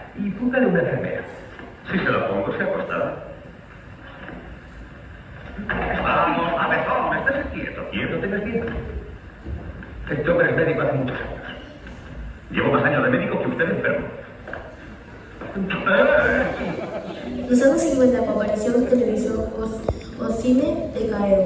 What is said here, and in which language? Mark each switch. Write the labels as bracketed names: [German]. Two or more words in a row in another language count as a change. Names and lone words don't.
[Spanish] Y póngale una enfermera. Si se la pongo, se acostará. Vamos, cabezón, estés quieto. Quieto, tengas quieto. Este hombre es médico hace muchos años. Llevo más años de médico que usted enfermo. [Galician] Nos anos 50 coa aparición da televisión o cine decaeu.